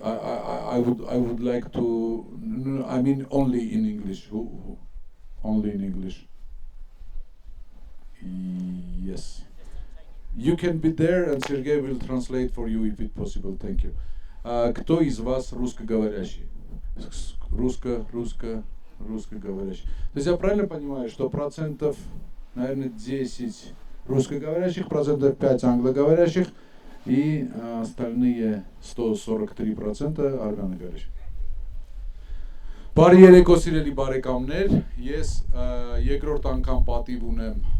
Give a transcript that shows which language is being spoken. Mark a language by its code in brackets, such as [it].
[en] I would like to, I mean only in English. Who? Only in English. Yes. You can be there and Sergey will translate for you if it's possible. Thank you. [ru] Кто из вас русскоговорящий? Русскоговорящий. То есть я правильно понимаю, что процентов, наверное, 10 русскоговорящих, процентов 5 англоговорящих и остальные 143% [hy] արգանագարիչ։ Բարի երեկո սիրելի բարեկամներ, ես երկրորդ անգամ պատիվ ունեմ